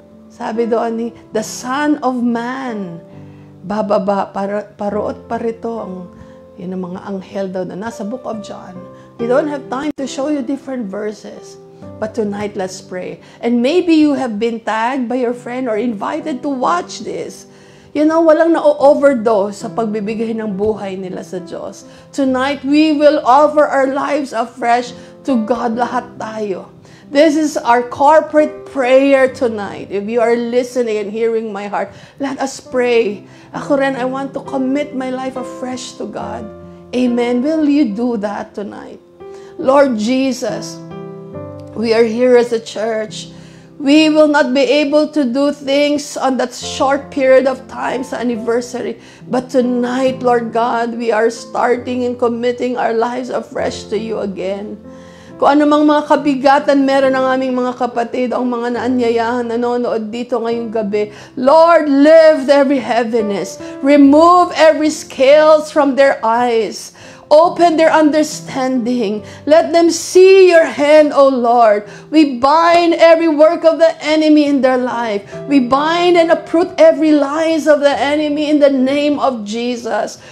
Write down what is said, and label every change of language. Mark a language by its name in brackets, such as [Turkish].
[Filipino] Sabi doon the Son of Man, bababa, paroot parito yun ang mga anghel daw na nasa Book of John. [English] We don't have time to show you different verses. But tonight, let's pray. And maybe you have been tagged by your friend or invited to watch this. [Filipino] Walang na-overdose sa pagbibigay ng buhay nila sa Diyos. [English] Tonight, we will offer our lives afresh to God, [Filipino] lahat tayo. [English] This is our corporate prayer tonight. If you are listening and hearing my heart, let us pray. [Filipino] Ako rin, [English] I want to commit my life afresh to God. Amen. Will you do that tonight? Lord Jesus, we are here as a church. We will not be able to do things on that short period of time sa anniversary. But tonight, Lord God, we are starting and committing our lives afresh to you again. [Filipino] Kung ano mang mga kabigatan meron ng aming mga kapatid, ang mga naanyayahan nanonood dito ngayong gabi, Lord, [English] lift every heaviness. Remove every scales from their eyes. Open their understanding. Let them see your hand, O Lord. We bind every work of the enemy in their life. We bind and uproot every lies of the enemy in the name of Jesus.